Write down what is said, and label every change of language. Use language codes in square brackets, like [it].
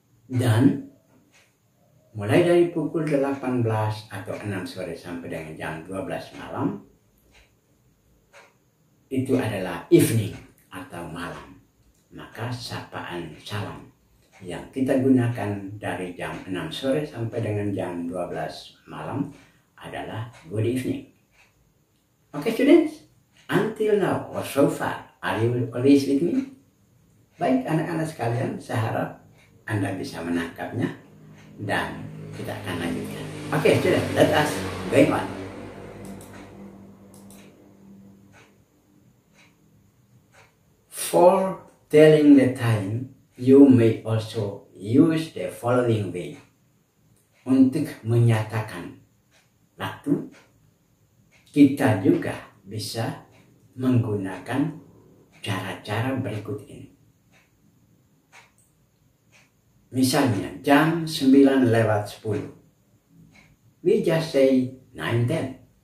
[id] Dan mulai dari pukul 18 atau 6 sore sampai dengan jam 12 malam, itu adalah evening atau malam. Maka sapaan salam yang kita gunakan dari jam 6 sore sampai dengan jam 12 malam adalah good evening. [en] Okay, students? Until now or so far, are you always with me? [id] Baik anak-anak sekalian, saya harap Anda bisa menangkapnya dan kita akan lanjutkan. [en] Okay, students, let us going on. For telling the time, you may also use the following way. [id] Untuk menyatakan waktu, kita juga bisa menggunakan cara-cara berikut ini. Misalnya jam [en] 9:10. We just say 9:10.